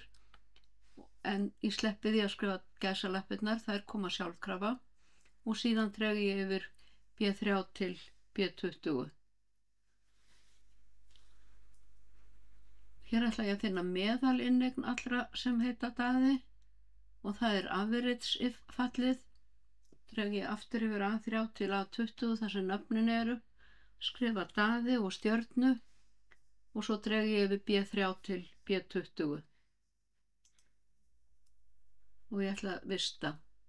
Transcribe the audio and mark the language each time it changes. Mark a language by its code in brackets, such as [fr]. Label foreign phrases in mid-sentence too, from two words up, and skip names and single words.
[is] En ég sleppi því að skrifa gæsalappirnar, þær koma sjálfkrafa og síðan dreg ég yfir B3 til B20. Hér ætla ég að finna meðalinneign allra sem heita Daði og það er average if fallið. Dreg ég aftur yfir A3 til A20 þar sem nöfnin eru, skrifa Daði og stjörnu og svo dreg ég yfir B3 til B20. Og ég ætla að vista.